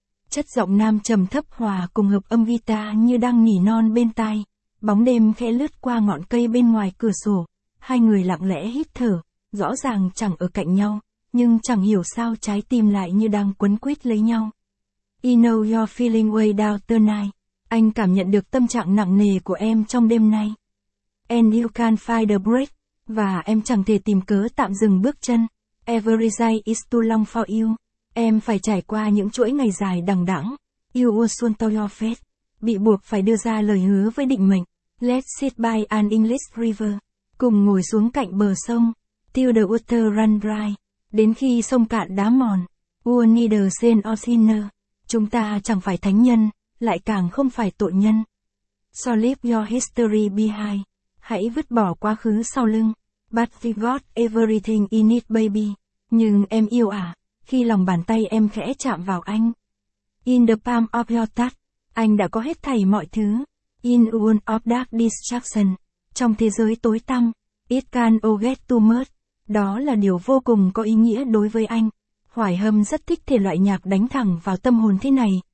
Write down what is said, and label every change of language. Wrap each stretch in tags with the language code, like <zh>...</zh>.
<vi>Chất giọng nam trầm thấp hòa cùng hợp âm guitar như đang nỉ non bên tai. Bóng đêm khẽ lướt qua ngọn cây bên ngoài cửa sổ. Hai người lặng lẽ hít thở, rõ ràng chẳng ở cạnh nhau, nhưng chẳng hiểu sao trái tim lại như đang quấn quýt lấy nhau.</vi> <en>I know you're feeling way down tonight.</en> <vi>Anh cảm nhận được tâm trạng nặng nề của em trong đêm nay.</vi> <en>And you can't find a break.</en> <vi>Và em chẳng thể tìm cớ tạm dừng bước chân.</vi> <en>Every day is too long for you.</en> <vi>Em phải trải qua những chuỗi ngày dài đằng đẵng.</vi> <en>You were sworn to your fate.</en> <vi>Bị buộc phải đưa ra lời hứa với định mệnh.</vi> <en>Let's sit by an English river.</en> <vi>Cùng ngồi xuống cạnh bờ sông.</vi> <en>Till the water run dry.</en> <vi>Đến khi sông cạn đá mòn.</vi> <en>We need a saint or sinner.</en> <vi>Chúng ta chẳng phải thánh nhân, lại càng không phải tội nhân.</vi> <en>So leave your history behind.</en> <vi>Hãy vứt bỏ quá khứ sau lưng.</vi> <en>But we got everything in it, baby.</en> <vi>Nhưng em yêu à, khi lòng bàn tay em khẽ chạm vào anh.</vi> <en>In the palm of your touch,</en> <vi>anh đã có hết thảy mọi thứ.</vi> <en>In a world of dark distraction,</en> <vi>trong thế giới tối tăm,</vi> <en>it can all get too much.</en> <vi>Đó là điều vô cùng có ý nghĩa đối với anh. Hoài Hâm rất thích thể loại nhạc đánh thẳng vào tâm hồn thế này.</vi>